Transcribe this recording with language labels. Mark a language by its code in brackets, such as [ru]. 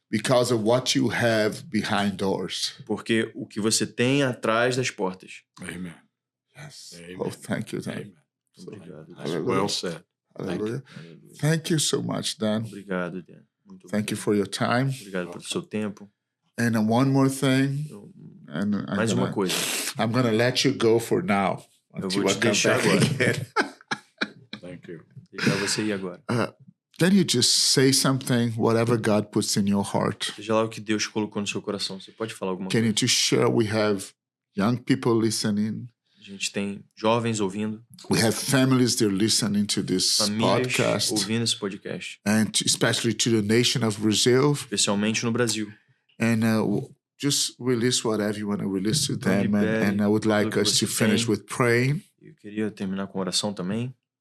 [en] Because of what you have behind doors. [pt] Porque o que você tem atrás das portas. [en] Amen. Yes. Amen. Oh, thank you, Dan. [pt] Obrigado. [en] That's well said. Hallelujah. Thank you so much, Dan. [pt] Obrigado, Dan. Muito [en] Thank you for your time. [pt] Obrigado pelo seu tempo. [en] And one more thing. [pt] Mais uma coisa. [en] I'm going to let you go for now. [pt] Eu vou te deixar agora. [en] Thank you. [pt] Deixar você ir agora. [en] Can you just say something, whatever God puts in your heart? [pt] Seja lá o que Deus colocou no seu coração. Você pode falar alguma coisa? [en] Can you just share? We have young people listening. [pt] A gente tem jovens ouvindo. [en] We have families that are listening to this podcast. [pt] Ouvindo esse podcast. [en] And especially to the nation of Brazil. [pt] Especialmente no Brasil. [en] And just release whatever you want to release to them. And I would like us to finish with praying. [pt] Eu queria terminar com oração também.